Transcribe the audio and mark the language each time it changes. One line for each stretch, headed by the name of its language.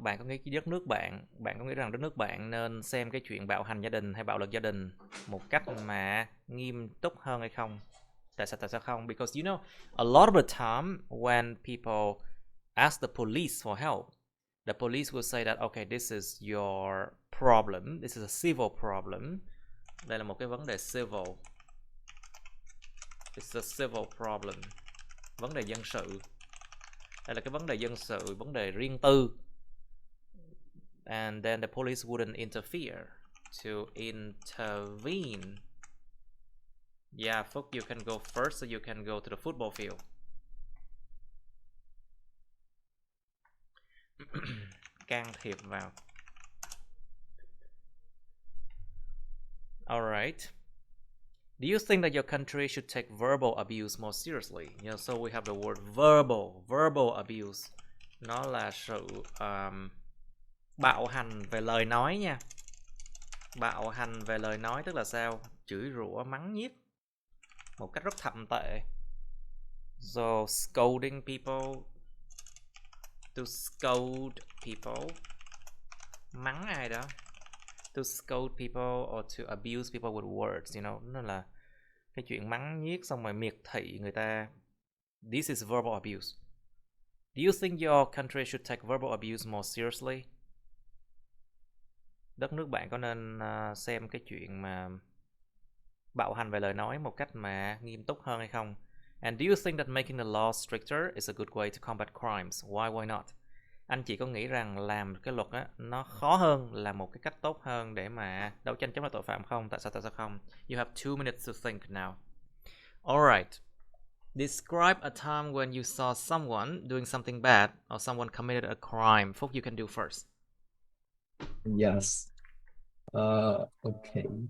Vietnamese: Bạn có nghĩ đất nước bạn có nghĩ rằng đất nước bạn nên xem cái chuyện bạo hành gia đình hay bạo lực gia đình một cách mà nghiêm túc hơn hay không? Tại sao không?
English: Because you know, a lot of the time when people ask the police for help, the police will say that okay, this is your problem, this is a civil problem.
Vietnamese: Đây là một cái vấn đề civil.
English: It's a civil problem.
Vietnamese: Vấn đề dân sự. Đây là cái vấn đề dân sự, vấn đề riêng tư.
English: And then the police wouldn't interfere to intervene. Yeah, Phúc, you can go first so you can go to the football field.
Vietnamese: Can thiệp vào.
English: Alright. Do you think that your country should take verbal abuse more seriously? You know, so we have the word verbal abuse.
Vietnamese: Nó là sự bạo hành về lời nói nha. Bạo hành về lời nói tức là sao? Chửi rủa, mắng nhiếc một cách rất thậm tệ.
English: So scolding people, to scold people,
Vietnamese: mắng ai đó.
English: To scold people or to abuse people with words, you know,
Vietnamese: nó là cái chuyện mắng nhiếc xong rồi miệt thị người ta.
English: This is verbal abuse. Do you think your country should take verbal abuse more seriously?
Vietnamese: Đất nước bạn có nên xem cái chuyện mà bạo hành về lời nói một cách mà nghiêm túc hơn hay không?
English: And do you think that making the law stricter is a good way to combat crimes? Why not?
Vietnamese: Anh chị có nghĩ rằng làm cái luật á nó khó hơn là một cái cách tốt hơn để mà đấu tranh chống lại tội phạm không? Tại sao không?
English: You have 2 minutes to think now. Alright. Describe a time when you saw someone doing something bad or someone committed a crime. Phúc, you can do first. Yes. Okay.